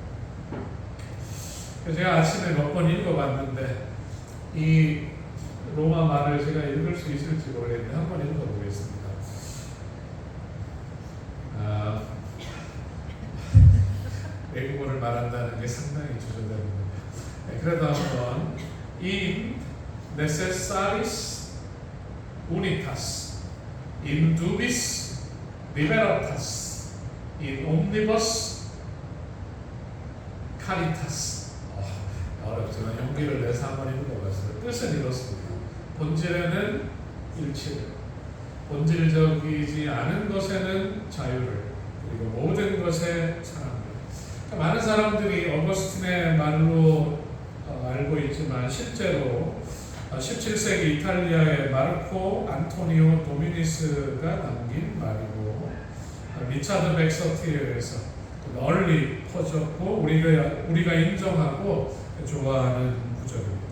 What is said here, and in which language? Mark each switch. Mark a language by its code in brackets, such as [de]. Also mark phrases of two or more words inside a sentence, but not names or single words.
[ko] 제가 아침에 몇 번 읽어봤는데 이 로마 말을 제가 읽을 수 있을지 모르겠는데 한번 읽어보겠습니다. 외국어를 말한다는 게 상당히 주저되는데, 그래도 한번 [la] in necessaris unitas, in dubis liberatas, in omnibus caritas. [ko] 어렵지만 용기를 내서 한번 읽어봤어요. 뜻은 이렇습니다. 본질에는 일치를, 본질적이지 않은 것에는 자유를, 그리고 모든 것에 사랑을. 많은 사람들이 어거스틴의 말로 알고 있지만 실제로 17세기 이탈리아의 마르코 안토니오 도미니스가 남긴 말이고 리차드 백서티에서 널리 퍼졌고 우리가 인정하고 좋아하는 구절입니다.